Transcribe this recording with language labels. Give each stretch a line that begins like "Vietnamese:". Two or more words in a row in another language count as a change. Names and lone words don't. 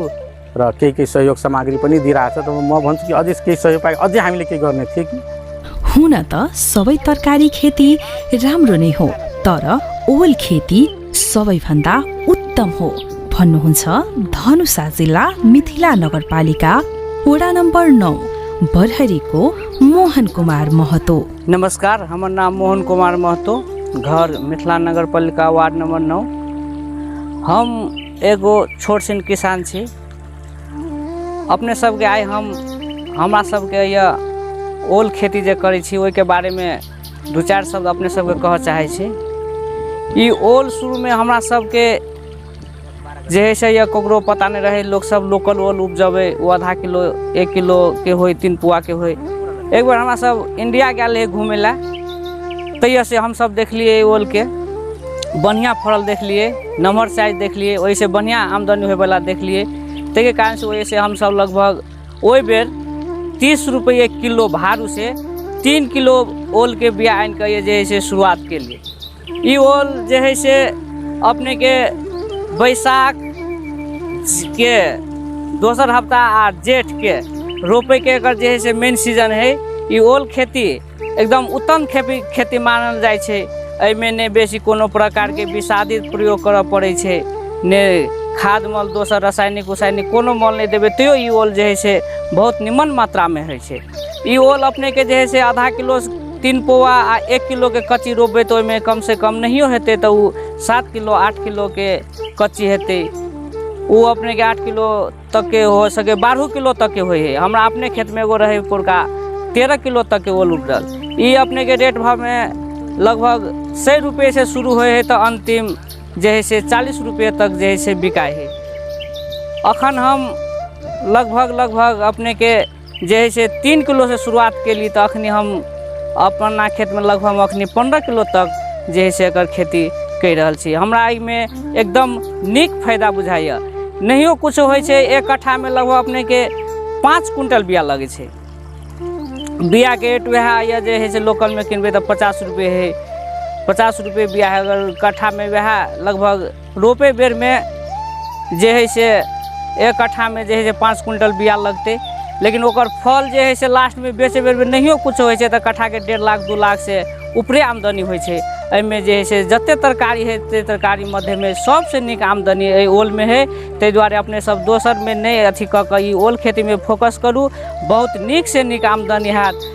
Nepali: र केही सहयोग सामग्री पनि दिइरहेको छ। त म भन्छु कि अझै केही सहयोग पाए अझै हामीले के गर्ने थियो कि। हुन त सबै तरकारी खेती राम्रो नै हो, तर ओल खेती सबैभन्दा उत्तम हो भन्नुहुन्छ धनुषा जिल्ला मिथिला नगरपालिका वडा नम्बर 9 बरहरीको मोहन कुमार महतो।
Maithili: नमस्कार, हमर नाम मोहन कुमार महतो, घर मिथिला नगरपालिका
English: ward number
Maithili: 9। हम एगो छोट सन किसान छी। अपने सबके आइ हमरा सबके यह ओल खेती जे करै छी ओहि के बारे में 2-4 शब्द अपने सबके कह चाहे छी। ई ओल शुरू में हमरा सबके जे है से ककरो पता नहीं रहे, लोग सब लोकल ओल उपजबे, वो आधा किलो 1 किलो के हो, 3 पुआ के हो। एक बार हमरा सब इंडिया गए रहे घूमे ला, तैया से हम सब देख लिए ओल के बढ़िया फल देख लिए,
English: number size
Maithili: देख लिए, वही से बढ़िया आमदनी होए वाला देख लिए। ते कारण से वही से हम सब लगभग वही बेर 30 रुपये किलो भारू से 3 किलो ओल के बिया आन के ये जे है से शुरुआत के लिए ई ओल जे है से अपने के बैसाख के दोसर हफ्ता आ जेठ के रोपे के एकर जे है से
English: main season
Maithili: है। ई ओल खेती एकदम उत्तम खेती मानल जाइ छै। एहिमे ने बेसी कोनो प्रकार के विषादित प्रयोग करऽ पड़ै छै, ने खाद मल दोसर रासायनिक उसायनिक कोनो मल नहीं देबै तैयो ई ओल जे है से बहुत निमन मात्रा में होइ छै। ई ओल अपने के जे है से आधा किलो 3 पौआ आ 1 किलो के कच्ची रोपबै तो ओहिमे कम से कम नहियो हेतै तो उ 7 किलो 8 किलो के कच्ची हेतै। वो अपने के 8 किलो तक के हो सके 12 किलो तक के होय है। हमरा अपने खेत में एगो रहे पुरका 13 किलो तक के ओल उपजल। ई अपने के रेट भाव में लगभग 100 रुपये से शुरू होए है तो अंतिम जे है से 40 रुपये तक जे है से बिकाए है। अखन हम लगभग अपने के जे है से 3 किलो से शुरुआत के लिए तो अखनी हम अपना खेत में लगभग अखनी 15 किलो तक जे है से एकर खेती कर रहल छी। हमरा एहिमे एकदम नीक फायदा बुझाइए। नहियो कुछ होइ छै, 1 कट्ठा में लगभग अपने के 5 क्विंटल बिया लगे छै। बिया के रेट वह या जे है से लोकल में किनबे तो 50 रुपये है, 50 रुपये बिया है। अगर कट्ठा में वह लगभग रोपे बेर में जे है से 1 कट्ठा में जे है से 5 क्विंटल बिया लगते, लेकिन ओकर फल जे है से लास्ट में बेचे बेर में नहियो कुछ होइ छै तो कट्ठा के 1.5 लाख 2 लाख से ऊपरे आमदनी होइ छै। एहिमे जे है से जते तरकारी है ते तरकारी मध्य में सबसे नीक आमदनी एहि ओल में है। ताहि दुआरे अपने सब दोसर में नहीं अथी कऽ कऽ ई ओल खेती में फोकस करू, बहुत नीक से नीक आमदनी हैत।